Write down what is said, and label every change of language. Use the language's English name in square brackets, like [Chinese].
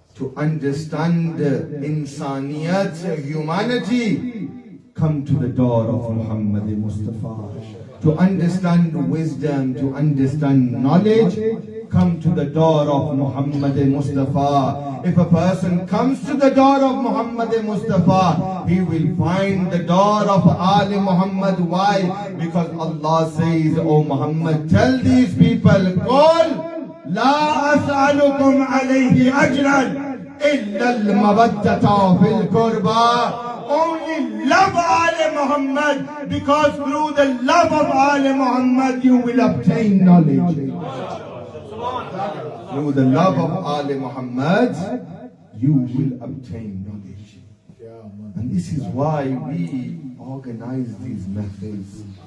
[English] To understand insaniyat, humanity, come to the door of Muhammad Mustafa. To understand wisdom, to understand knowledge, come to the door of Muhammad Mustafa. If a person comes to the door of Muhammad Mustafa, he will find the door of Ali Muhammad. Why? Because Allah says, O Muhammad, tell these people, [Arabic] قُلْ لَا أَسْأَلُكُمْ عَلَيْهِ أَجْرًا إِلَّا الْمَوَدَّةَ فِي الْقُرْبَى [English] only love Ali Muhammad, because through the love of Ali Muhammad you will obtain knowledge. Through the love of Ali Muhammad you will obtain knowledge. And this is why we organize these methods.